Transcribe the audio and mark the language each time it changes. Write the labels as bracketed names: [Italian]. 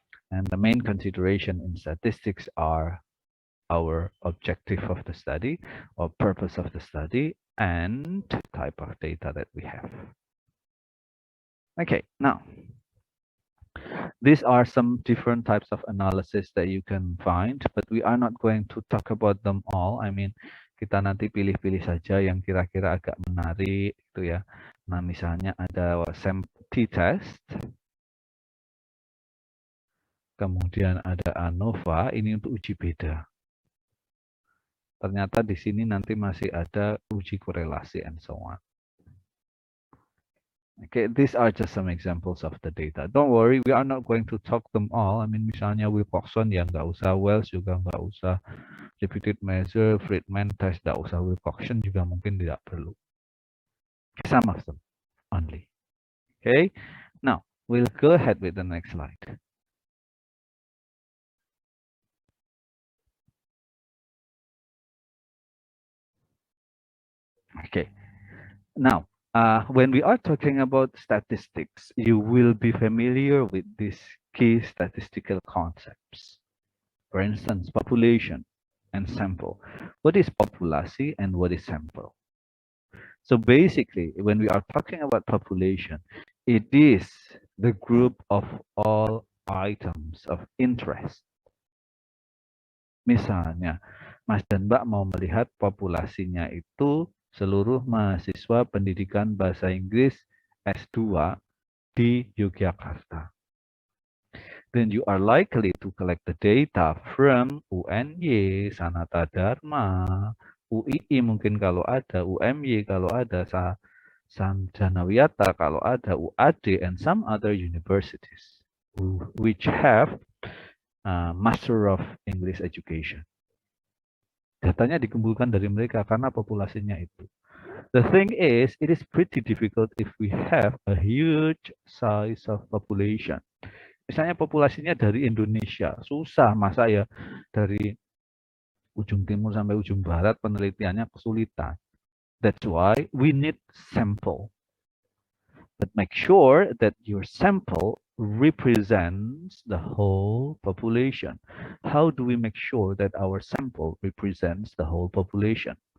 [English] And the main consideration in statistics are our objective of the study or purpose of the study and type of data that we have. Okay, now these are some different types of analysis that you can find, but we are not going to talk about them all. I mean, [Indonesian] kita nanti pilih-pilih saja yang kira-kira agak menarik itu ya. Nah, misalnya ada t-test, kemudian ada ANOVA, ini untuk uji beda. Ternyata di sini nanti masih ada uji korelasi [English] and so on. Okay, these are just some examples of the data. Don't worry, we are not going to talk them all. I mean, [Indonesian] misalnya Wilcoxon ya nggak usah, Wells juga nggak usah, repeated measure, Friedman test nggak usah, Wilcoxon juga mungkin tidak perlu. [English] Some of them only. Okay, now we'll go ahead with the next slide. Okay, now when we are talking about statistics, you will be familiar with these key statistical concepts. For instance, population and sample. What is populasi and what is sample? So basically, when we are talking about population, it is the group of all items of interest. [Indonesian] Misalnya, Mas dan Mbak mau melihat populasinya itu seluruh mahasiswa pendidikan bahasa Inggris S2 di Yogyakarta. [English] Then you are likely to collect the data from UNY, Sanata Dharma, UII [Indonesian] mungkin kalau ada, UMY kalau ada, [English] Sarjana Wiyata [Indonesian] kalau ada, [English] UAD, and some other universities which have Master of English Education. [Indonesian] Datanya dikumpulkan dari mereka karena populasinya itu. [English] The thing is, it is pretty difficult if we have a huge size of population. [Indonesian] Misalnya populasinya dari Indonesia, susah masa ya dari ujung timur sampai ujung barat penelitiannya kesulitan. [English] That's why we need sample. But make sure that your sample represents the whole population. How do we make sure that our sample represents the whole population?